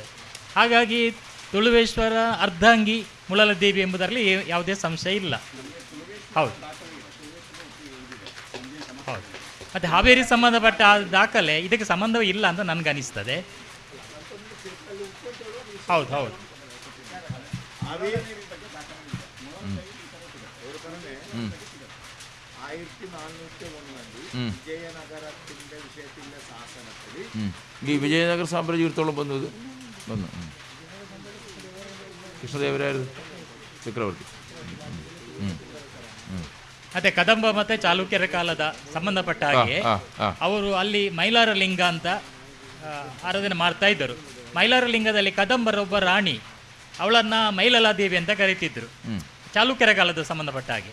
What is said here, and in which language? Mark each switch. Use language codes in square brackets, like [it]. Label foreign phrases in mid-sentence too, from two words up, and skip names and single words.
[kn] ಹಾಗಾಗಿ ತುಳುವೇಶ್ವರ ಅರ್ಧಾಂಗಿ ಮುಳಲದೇವಿ ಎಂಬುದರಲ್ಲಿ ಯಾವುದೇ ಸಂಶಯ ಇಲ್ಲ. ಹೌದು ಹೌದು. ಮತ್ತು ಹಾವೇರಿ ಸಂಬಂಧಪಟ್ಟ ದಾಖಲೆ ಇದಕ್ಕೆ ಸಂಬಂಧವೇ ಇಲ್ಲ ಅಂತ ನನಗನ್ನಿಸ್ತದೆ. ಹೌದು ಹೌದು. [ml] ഈ വിജയനഗര സാമ്രാജ്യത്തോളം വന്നത് [kn] ಕೃಷ್ಣದೇವರಾಯರು ಚಕ್ರವರ್ತಿ. ಮತ್ತೆ ಕದಂಬ ಮತ್ತೆ ಚಾಲುಕ್ಯರ ಕಾಲದ ಸಂಬಂಧಪಟ್ಟ ಹಾಗೆ ಅವರು ಅಲ್ಲಿ ಮೈಲಾರ ಲಿಂಗ ಅಂತ ಆರಾಧನೆ ಮಾಡ್ತಾ ಇದ್ದರು. ಮೈಲಾರ ಲಿಂಗದಲ್ಲಿ ಕದಂಬರ ಒಬ್ಬ ರಾಣಿ, ಅವಳನ್ನ ಮೈಲಲಾದೇವಿ ಅಂತ ಕರೀತಿದ್ರು ಚಾಲುಕ್ಯರ ಕಾಲದ ಸಂಬಂಧಪಟ್ಟ ಹಾಗೆ.